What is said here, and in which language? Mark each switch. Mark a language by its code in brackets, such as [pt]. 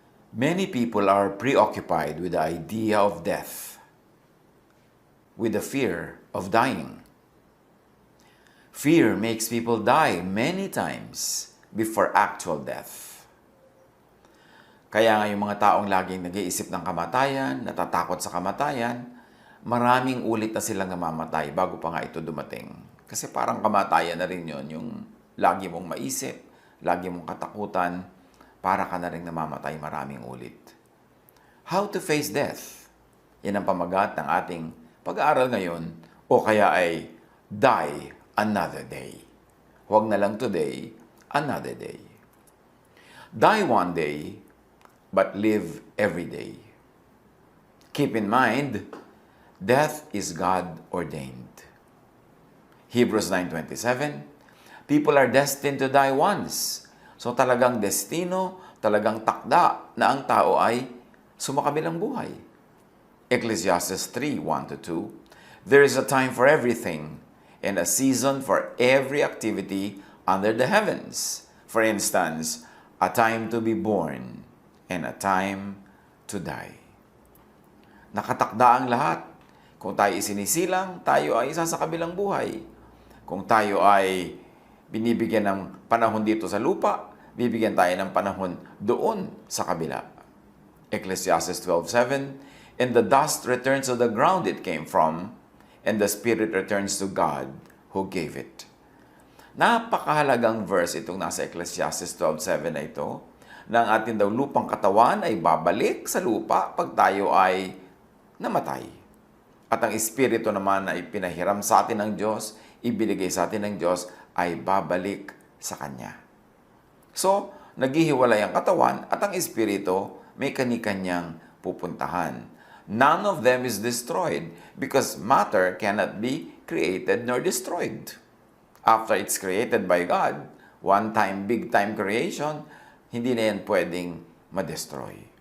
[en] Many people are preoccupied with the idea of death, with the fear of dying. Fear makes people die many times before actual death. [tl] Kaya nga yung mga taong laging nag-iisip ng kamatayan, natatakot sa kamatayan, maraming ulit na silang namamatay bago pa nga ito dumating. Kasi parang kamatayan na rin yun, yung lagi mong maisip, lagi mong katakutan, para ka na rin namamatay maraming ulit. [en] How to face death? [tl] Yan ang pamagat ng ating pag-aaral ngayon, o kaya ay [en] die another day. [tl] Huwag na lang [en] today, another day. Die one day, but live every day. Keep in mind, death is God-ordained. Hebrews 9:27, people are destined to die once. [tl] So talagang destino, talagang takda na ang tao ay sumakabilang buhay. [en] Ecclesiastes 3:1-2, there is a time for everything and a season for every activity under the heavens. For instance, a time to be born and a time to die. [tl] Nakatakda ang lahat. Kung tayo isinisilang, tayo ay isa sa kabilang buhay. Kung tayo ay binibigyan ng panahon dito sa lupa, bibigyan tayo ng panahon doon sa kabila. Ecclesiastes 12:7, and the dust returns to the ground it came from, and the spirit returns to God who gave it. Napakahalagang verse itong nasa Ecclesiastes 12:7 na ito, na ang ating daw lupang katawan ay babalik sa lupa pag tayo ay namatay. At ang espiritu naman na ipinahiram sa atin ng Diyos, ibinigay sa atin ng Diyos, ay babalik sa Kanya. So, naghihiwalay ang katawan at ang espiritu may kani-kanyang pupuntahan. [en] None of them is destroyed because matter cannot be created nor destroyed. After it's created by God, one-time, big-time creation, [tl] hindi na yan pwedeng ma-destroy.